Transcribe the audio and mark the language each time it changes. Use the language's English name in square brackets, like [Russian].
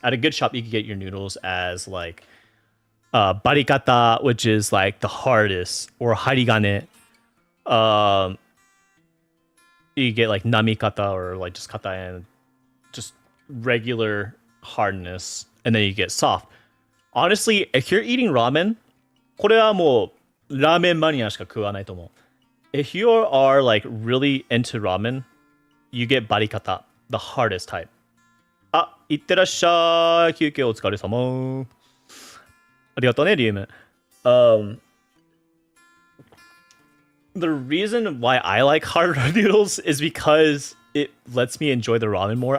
[English] At a good shop, you can get your noodles as, barikata, which is, the hardest, or harigane. You get, namikata, or, just kata, and just regular hardness, and then you get soft. Honestly, if you're eating ramen, [Japanese] これはもうラーメンマニアしか食わないと思う。 [English] If you are like really into ramen, you get バリカタ, the hardest type. [Japanese] あ、いってらっしゃい。休憩お疲れ様。ありがとうね、リウム。 [English] The reason why I like hard noodles is because it lets me enjoy the ramen more.